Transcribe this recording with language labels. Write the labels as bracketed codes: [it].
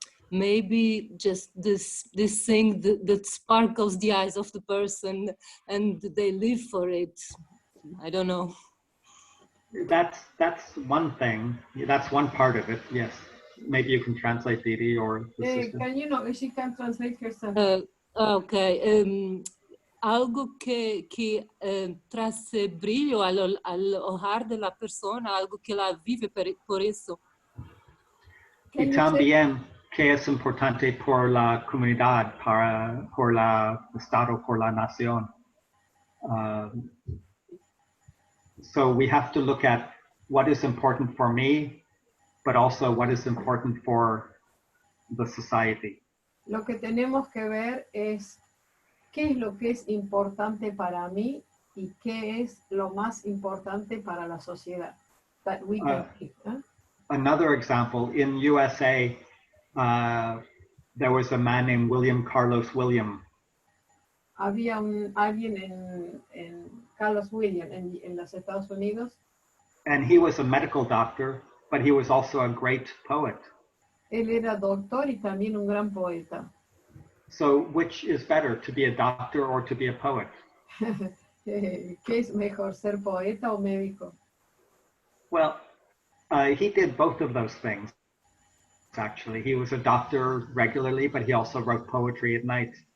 [en] Maybe just this thing that sparkles the eyes of the person and they live for it. I don't know. That's one thing. That's one part of it. Yes. Maybe you can translate, Didi, or the system. Can you know? She can translate herself. Okay. [es] Algo que trae brillo al hogar de la persona, algo que la vive por eso. Y también que es importante por la comunidad, por el Estado, por la nación. [en] So we have to look at what is important for me, but also what is important for the society. [es] Lo que tenemos que ver es qué es lo que es importante para mí y qué es lo más importante para la sociedad. [en] That we can pick, huh? Another example, in USA, there was a man named William Carlos William. [es] Había alguien en Carlos William en los Estados Unidos. [en] And he was a medical doctor, but he was also a great poet. [es] Él era doctor y también un gran poeta. [en] So which is better, to be a doctor or to be a poet? [es] ¿Qué es mejor, ser poeta o médico? [en] Well, he did both of those things, actually. He was a doctor regularly, but he also wrote poetry at night.